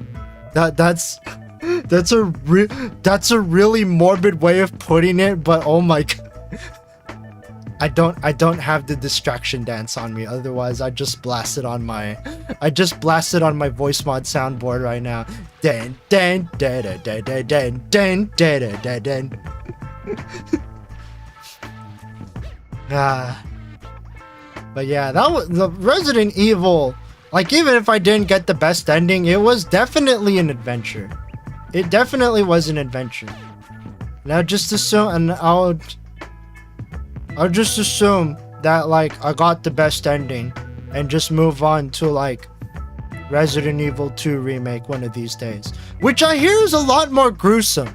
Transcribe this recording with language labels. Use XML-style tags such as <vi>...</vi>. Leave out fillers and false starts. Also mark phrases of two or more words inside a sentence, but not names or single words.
<en>That's a really morbid way of putting it, but oh my god. I don't have the distraction dance on me, otherwise I just blasted on my voice mod soundboard right now. Den den da da da da den den da da da den. But yeah, that was the Resident Evil. Like, even if I didn't get the best ending, it was definitely an adventure. It definitely was an adventure. Now just assume, and I'll just assume that, like, I got the best ending and just move on to, like, Resident Evil 2 remake one of these days, which I hear is a lot more gruesome.</en>